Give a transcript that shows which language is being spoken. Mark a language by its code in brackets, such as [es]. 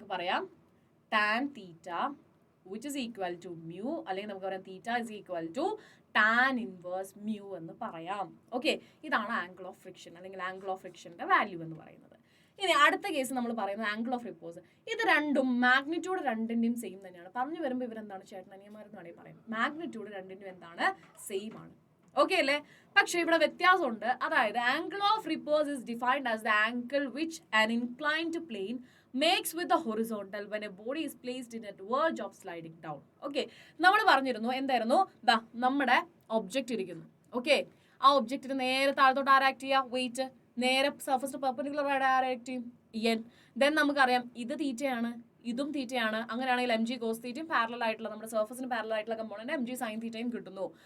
[ml] പറയാം [en] tan theta which is equal to mu, [ml] അല്ലെങ്കിൽ നമുക്ക് പറയാം [en] theta is equal to tan inverse mu [ml] എന്ന് പറയാം. ഓക്കെ, ഇതാണ് ആംഗിൾ ഓഫ് ഫ്രിക്ഷൻ അല്ലെങ്കിൽ ആംഗിൾ ഓഫ് ഫ്രിക്ഷന്റെ വാല്യൂ എന്ന് പറയുന്നത്. ഇനി അടുത്ത കേസ് നമ്മൾ പറയുന്നത് ആംഗിൾ ഓഫ് റിപ്പോസ്. ഇത് രണ്ടും മാഗ്നിറ്റ്യൂഡ് രണ്ടിന്റെയും സെയിം തന്നെയാണ്. പറഞ്ഞു വരുമ്പോൾ ഇവരെന്താണ് ചേട്ടനിയന്മാരെന്ന് വേണമെങ്കിൽ പറയും, മാഗ്നിറ്റ്യൂഡ് രണ്ടിന്റെയും എന്താണ്, സെയിം ആണ്. ഓക്കെ അല്ലേ? പക്ഷെ ഇവിടെ വ്യത്യാസമുണ്ട്. അതായത് [en] Angle of repose is defined as the angle which an inclined plane makes with the horizontal when a body is placed in a verge of sliding down. [ml] Okay, നമ്മൾ പറഞ്ഞിരുന്നു എന്തായിരുന്നു, ദാ നമ്മുടെ ഒബ്ജക്റ്റ് ഇരിക്കുന്നു. ഓക്കെ, ആ ഒബ്ജക്റ്റിന് നേരെ താഴത്തോട്ട് ആരാക്ട് ചെയ്യുക, വെയിറ്റ് നേരെ സർഫസിന് പെർപെൻഡിക്കുലർ ആയിട്ട് ആരാക്ട് ചെയ്യും, എൻ. ദെൻ നമുക്കറിയാം ഇത് തീറ്റയാണ്, ഇതും തീറ്റയാണ്. അങ്ങനെയാണെങ്കിൽ എം ജി കോസ് തീറ്റയും പാരലൽ ആയിട്ടുള്ള നമ്മുടെ സർഫസിന് പാരലൽ ആയിട്ടുള്ള കമ്പോണന്റ് എം ജി സൈൻ തീറ്റയും കിട്ടുന്നു.